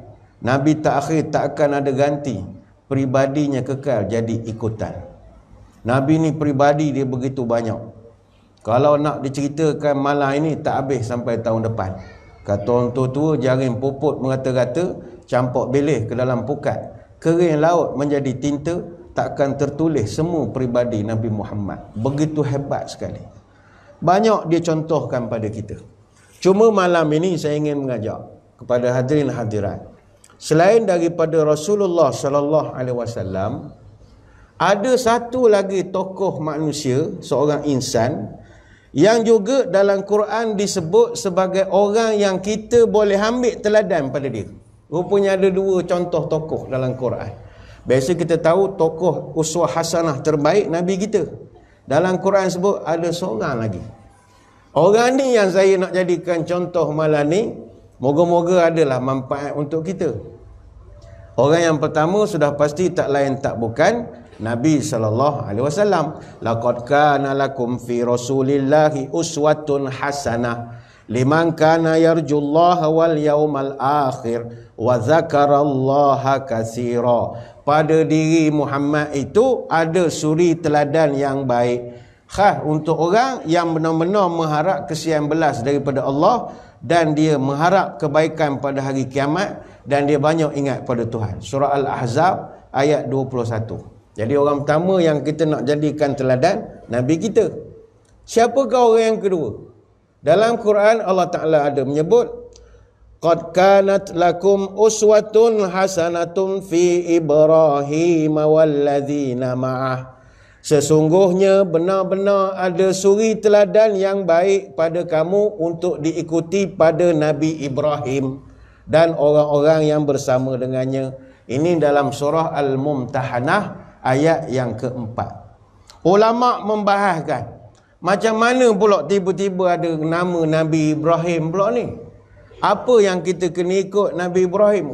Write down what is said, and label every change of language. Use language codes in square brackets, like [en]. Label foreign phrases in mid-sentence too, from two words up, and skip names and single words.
[ms] Nabi terakhir tak akan ada ganti, pribadinya kekal jadi ikutan. Nabi ni pribadi dia begitu banyak. Kalau nak diceritakan malam ini tak habis sampai tahun depan. Kata orang tua jaring puput merata-rata, campur belih ke dalam pukat, kering laut menjadi tinta, takkan tertulis semua pribadi Nabi Muhammad. Begitu hebat sekali. Banyak dia contohkan pada kita. Cuma malam ini saya ingin mengajak kepada hadirin hadirat, selain daripada Rasulullah [ar] صلى الله عليه وسلم, [ms] ada satu lagi tokoh manusia, seorang insan yang juga dalam Quran disebut sebagai orang yang kita boleh ambil teladan pada dia. Rupanya ada dua contoh tokoh dalam Quran. Biasa kita tahu tokoh [ar] أسوة حسنة [ms] terbaik Nabi kita. Dalam Quran sebut ada seorang lagi. Orang ni yang saya nak jadikan contoh malam ni. Moga-moga adalah manfaat untuk kita. Orang yang pertama sudah pasti tak lain tak bukan Nabi SAW. [ar] لقد كان لكم في رسول الله أسوة حسنة لمن كان يرجو الله واليوم الآخر وذكر الله كثيرا. [ms] Pada diri Muhammad itu ada suri teladan yang baik, khas untuk orang yang benar-benar mengharap kesian belas daripada Allah dan dia mengharap kebaikan pada hari kiamat dan dia banyak ingat pada Tuhan. Surah Al-Ahzab ayat 21. Jadi orang pertama yang kita nak jadikan teladan, Nabi kita. Siapakah orang yang kedua? Dalam Quran Allah Ta'ala ada menyebut, [ar] قد كانت لكم أسوة حسنة في إبراهيم والذين معه. [ms] Sesungguhnya benar-benar ada suri teladan yang baik pada kamu untuk diikuti pada Nabi Ibrahim dan orang-orang yang bersama dengannya. Ini dalam surah Al-Mumtahanah ayat yang keempat. Ulama membahaskan macam mana pula tiba-tiba ada nama Nabi Ibrahim pula ni. Apa yang kita kena ikut Nabi Ibrahim?